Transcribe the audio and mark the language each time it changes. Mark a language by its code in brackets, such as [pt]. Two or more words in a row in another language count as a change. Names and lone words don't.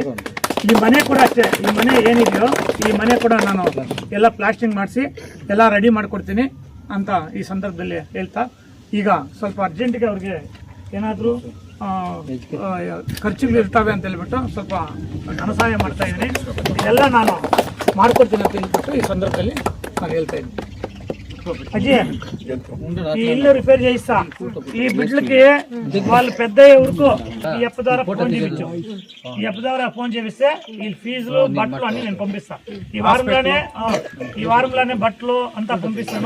[kn] ಈ ಮನೆ ಕೂಡ ಅಷ್ಟೇ, ಈ ಮನೆ ಏನಿದೆಯೋ ಈ ಮನೆ ಕೂಡ ನಾನು ಎಲ್ಲ ಪ್ಲಾಸ್ಟಿಂಗ್ ಮಾಡಿಸಿ ಎಲ್ಲ ರೆಡಿ ಮಾಡಿಕೊಡ್ತೀನಿ ಅಂತ ಈ ಸಂದರ್ಭದಲ್ಲಿ ಹೇಳ್ತಾ, ಈಗ ಸ್ವಲ್ಪ ಅರ್ಜೆಂಟಿಗೆ ಅವ್ರಿಗೆ ಏನಾದರೂ ಖರ್ಚುಗಳು ಇರ್ತವೆ ಅಂತ ಹೇಳ್ಬಿಟ್ಟು ಸ್ವಲ್ಪ ಧನ ಸಹಾಯ ಮಾಡ್ತಾ ಇದ್ದೀನಿ. ಇದೆಲ್ಲ ನಾನು ಮಾಡ್ಕೊಡ್ತೀನಿ ಅಂತ ಹೇಳ್ಬಿಟ್ಟು ಈ ಸಂದರ್ಭದಲ್ಲಿ ನಾನು ಹೇಳ್ತಾ ಇದ್ದೀನಿ. [te] అజీ ఈ ఇల్లు రిపేర్ చేయిస్తా. ఈ బిడ్డలకి వాళ్ళు పెద్ద ఊరుకు ఈ అప్ప ద్వారా ఫోన్ చేయించాం. ఈ అప్ప ద్వారా ఫోన్ చేపిస్తే ఈ ఫీజులు బట్టలు అన్ని నేను పంపిస్తా. ఈ వారంలోనే బట్టలు అంతా పంపిస్తాను.